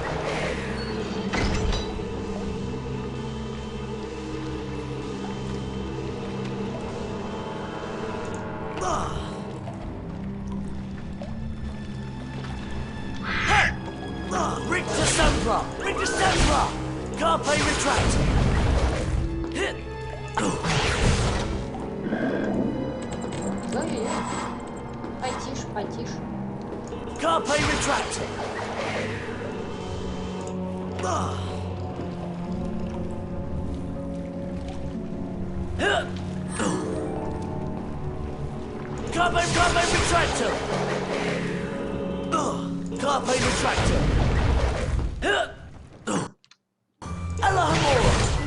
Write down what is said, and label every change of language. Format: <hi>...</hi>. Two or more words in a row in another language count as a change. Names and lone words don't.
<la>Rictus Sempra! Rictus Sempra! Carpe retractor.</la> <ru>Говори. Потише, потише.</ru> <la>Carpe retractor. Carpe retractor. Carpe retractor. Alahomora.</la>